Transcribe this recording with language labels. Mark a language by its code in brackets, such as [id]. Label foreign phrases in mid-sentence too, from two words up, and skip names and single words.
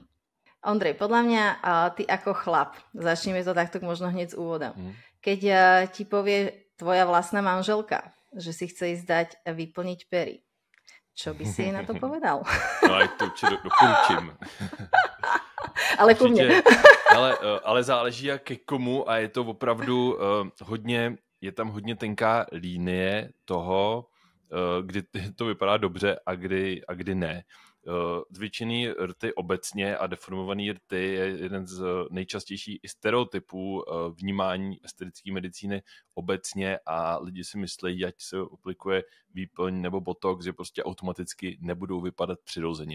[sk] Ondrej, podľa mňa ty ako chlap, začneme to takto možno hneď z úvoda. Keď ti povie tvoja vlastná manželka, že si chce ísť dať vyplniť pery, čo by si jej na to povedal? No aj to určite doporučím. Ale ku mne. [cs] Ale záleží jak ke komu a je to opravdu je tam hodně tenká línie toho, kdy to vypadá dobře a kdy ne. Zvětšený rty obecně a deformovaný rty je jeden z nejčastějších stereotypů vnímání estetické medicíny obecně a lidi si myslí, ať se aplikuje výplň nebo botox, že prostě automaticky nebudou vypadat přirozeně.